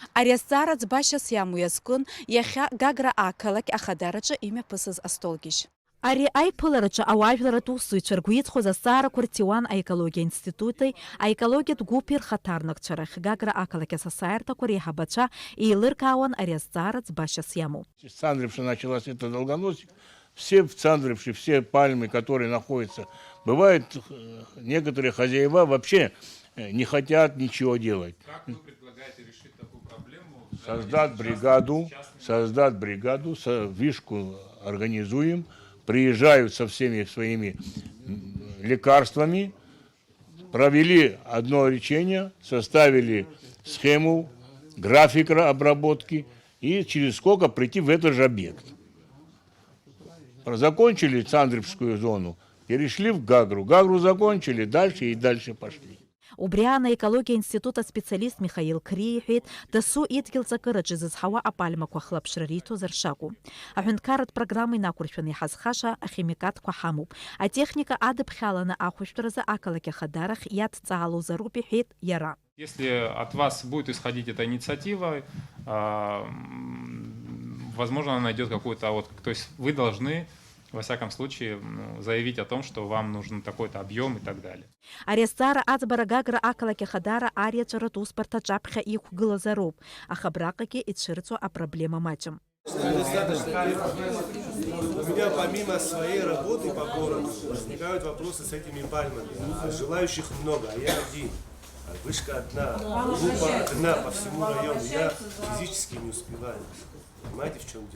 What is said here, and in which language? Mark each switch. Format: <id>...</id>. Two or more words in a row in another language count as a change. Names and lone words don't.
<ab>Ари азҵаара ӡбашьас иамоу иазкын иахьа Гагра ақалақь ахадараҿы имҩаԥысыз астолгьежь. Ари аиԥылараҿы ауаажәларатә усзуҩцәа ргәы иҵхоз азҵаарақәа ртиуан аекологиа институти, аекологиатә гәыԥи рхаҭарнакцәа рахь Гагра ақалақь асасааирҭақәа реиҳабацәа еилыркаауан ари азҵаара ӡбашьас иамоу.</ab> <ru>С Цандрыпша началась эта долгоносик. Все в Цандрыпше, все пальмы, которые находятся, бывает, некоторые хозяева вообще не хотят ничего делать. Как вы предлагаете решить такую проблему? Создать бригаду, вишку организуем, приезжают со всеми своими лекарствами, провели одно лечение, составили схему, график обработки и через сколько прийти в этот же объект. Закончили Цандрыпскую зону, перешли в Гагру. Гагру закончили, дальше и дальше пошли.</ru> <ab>Убри анаекологиа институт аспециалист Михаил Кри иҳәеит, дасу идгьыл ҵакыраҿы изызҳауа апальмақәа хлаԥшра риҭозар шакәу. Аҳәынҭқарратә программа инақәыршәаны иҳазхаша ахимикатқәа ҳамоуп. Атехника адыԥхьаланы ахәышәтәразы ақалақь ахадарахь иадҵаалозароуп иҳәеит иара.</ab> <ru>Если от вас будет исходить эта инициатива, возможно, она найдет какой-то отклик. То есть вы должны, во всяком случае, заявить о том, что вам нужен такой-то объем и так далее.</ru> <ab>Ари азҵаара аӡбара Гагра ақалақь ахадара ариаҵәаратә усбарҭаҿ аԥхьа иқәгылазароуп, аха абраҟагьы ицәырҵуа апроблема маҷым.</ab> <ru>У меня помимо своей работы по городу возникают вопросы с этими пальмами. Желающих много, а я один. Вышка одна, группа одна по всему району. Я физически не успеваю. Понимаете, в чем дело?</ru>